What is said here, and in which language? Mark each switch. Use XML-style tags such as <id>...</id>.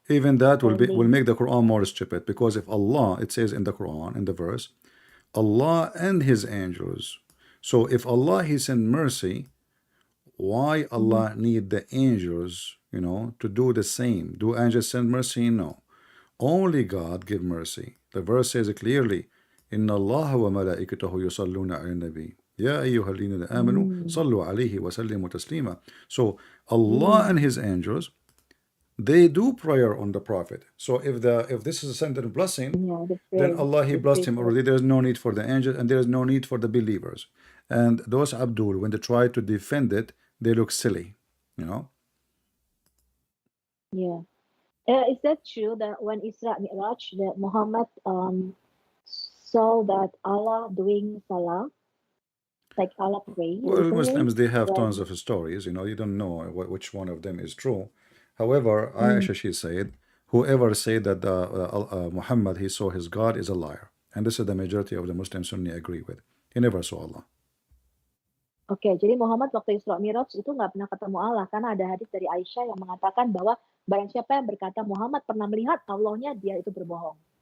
<en>Even that will make the Quran more stupid, because if Allah, it says in the Quran in the verse, Allah and His angels. So if Allah He send mercy, why Allah need the angels, you know, to do the same? Do angels send mercy? No. Only God give mercy. The verse says it clearly,</en> <ar>إن الله وملائكته يصلون على النبي يا أيها الذين آمنوا صلوا عليه وسلموا تسليما.</ar> <en>So Allah and His angels, they do prayer on the Prophet. So if this is a sent blessing, then Allah He blessed him already. There is no need for the angels, and there is no need for the believers. And those Abdul, when they try to defend it, they look silly, you know. Yeah. Is that true that when Isra Mi'raj, that Muhammad saw that Allah doing salah, like Allah praying? Well, Muslims, they have When, tons of stories, you know, you don't know which one of them is true. However, Aisha, she said, whoever said that Muhammad, he saw his God, is a liar. And this is the majority of the Muslim Sunni agree with. He never saw Allah.</en> <id>Oke, jadi Muhammad waktu Isra Mi'raj itu nggak pernah ketemu Allah karena ada hadis dari Aisyah yang mengatakan bahwa barang siapa yang berkata Muhammad pernah melihat Allahnya, dia itu berbohong.</id>